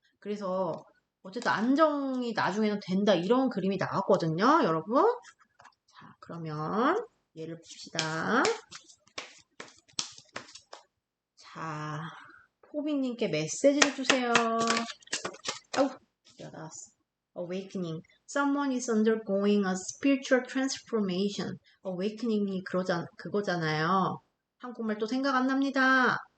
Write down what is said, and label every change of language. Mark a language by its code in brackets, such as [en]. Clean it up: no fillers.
[ko] 그래서 어쨌든 안정이 나중에는 된다 이런 그림이 나왔거든요, 여러분. 자, 그러면 얘를 봅시다. 자, 포비님께 메시지를 주세요. 아우, 야 나왔어. Awakening. [en] Someone is undergoing a spiritual transformation. [ko] Awakening이 그거잖아요. 한국말 또 생각 안 납니다.